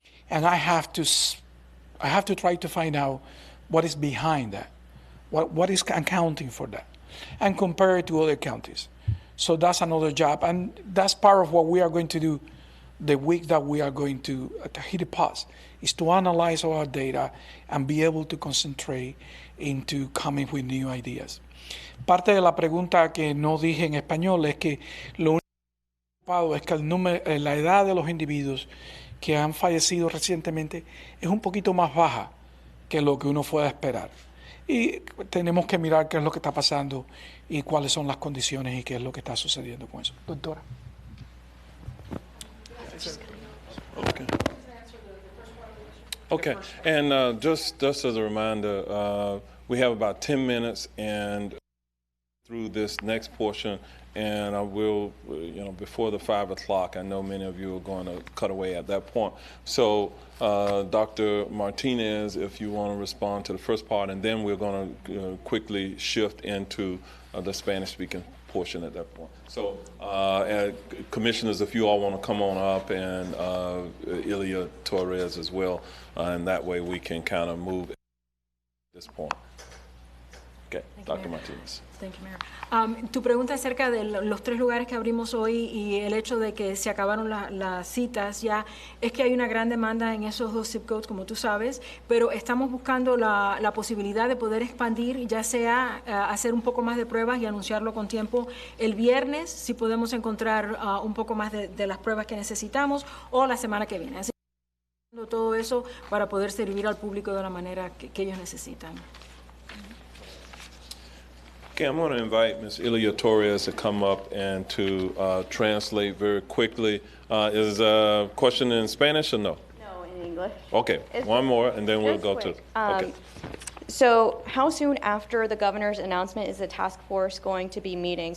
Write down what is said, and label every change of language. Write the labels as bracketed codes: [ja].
[en] And I have to try to find out what is behind that, what is accounting for that, and compare it to other counties. So that's another job, and that's part of what we are going to do the week that we are going to hit a pause, is to analyze our data and be able to concentrate into coming with new ideas. [es] Parte de la pregunta que no dije en español es que lo único preocupado es que la edad de los individuos que han fallecido recientemente es un poquito más baja que lo que uno pueda esperar. Y tenemos que mirar qué es lo que está pasando y cuáles son las condiciones y qué es lo que está sucediendo con eso. Doctora. [en] Okay, and just as a reminder, we have about 10 minutes and through this next portion, and I will, before the 5 o'clock, I know many of you are going to cut away at that point. So, Dr. Martinez, if you want to respond to the first part, and then we're going to quickly shift into the Spanish-speaking portion at that point. So, commissioners, if you all want to come on up, and Ilya Torres as well, and that way we can kind of move at this point. Okay, Dr. Martinez. Thank you, Mayor. [es] Tu pregunta acerca de los 3 lugares que abrimos hoy y el hecho de que se acabaron las citas ya, es que hay una gran demanda en esos 2 zip codes, como tú sabes, pero estamos buscando la posibilidad de poder expandir, ya sea hacer un poco más de pruebas y anunciarlo con tiempo el viernes, si podemos encontrar un poco más de las pruebas que necesitamos, o la semana que viene. Así que todo eso para poder servir al público de la manera que ellos necesitan. [en] Okay, I'm going to invite Ms. Ilya Torres to come up and to translate very quickly. Is a question in Spanish or no? No, in English. Okay, one more, and then we'll go to. Okay. So how soon after the governor's announcement is the task force going to be meeting?